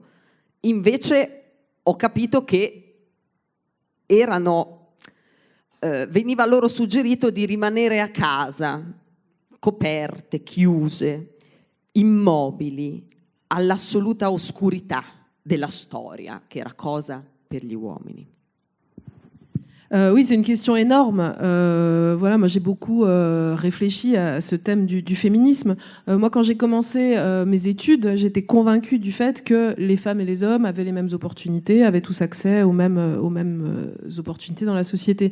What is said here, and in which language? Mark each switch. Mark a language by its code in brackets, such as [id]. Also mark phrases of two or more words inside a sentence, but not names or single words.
[it] Invece ho capito che veniva loro suggerito di rimanere a casa, coperte, chiuse, immobili, all'assoluta oscurità della storia, che era cosa per gli uomini. [fr] Oui, c'est une question énorme. Voilà, moi j'ai beaucoup réfléchi à ce thème du féminisme. Moi, quand j'ai commencé mes études, j'étais convaincue du fait que les femmes et les hommes avaient les mêmes opportunités, avaient tous accès aux mêmes opportunités dans la société.